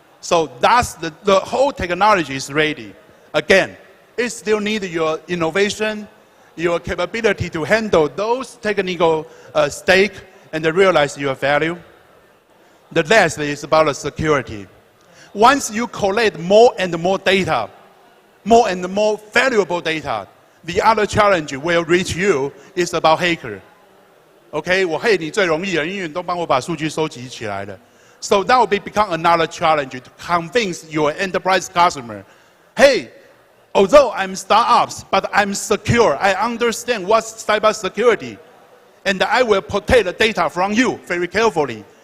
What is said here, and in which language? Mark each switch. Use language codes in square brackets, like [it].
[en] So that's the whole technology is ready. Again, it still needs your innovation, your capability to handle those technical stake and to realize your value. The last is about the security. Once you collect more and more data, more and more valuable data, the other challenge will reach you is about hacker. [zh] OK, 我黑你最容易了，因为你都帮我把数据收集起来了。 [en] So that will become another challenge to convince your enterprise customer, hey, although I'm startups, but I'm secure. I understand what's cybersecurity. And I will protect the data from you very carefully.